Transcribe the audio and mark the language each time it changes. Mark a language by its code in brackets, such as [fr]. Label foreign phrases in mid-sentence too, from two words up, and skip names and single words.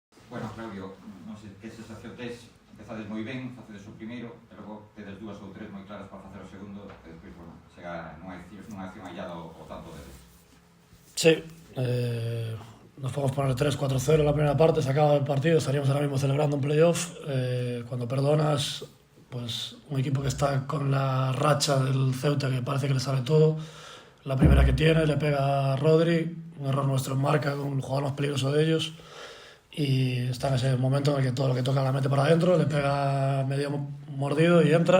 [gl] Bueno, Claudio, non sei que sensación tes, empezades moi ben, facedes o primeiro, e logo tedes dúas ou tres moi claras para facer o segundo, e despois, bueno, chega nunha acción hallada o tanto deles. [es] Sí, nos podemos poner 3-4-0 en la primera parte, se acaba el partido, estaríamos ahora mismo celebrando un playoff. Cuando perdonas, pues un equipo que está con la racha del Ceuta, que parece que le sale todo, la primera que tiene, le pega a Rodri, un error nuestro en marca, con el jugador más peligroso de ellos, y está en ese momento en el que todo lo que toca la mete para adentro, le pega medio mordido y entra.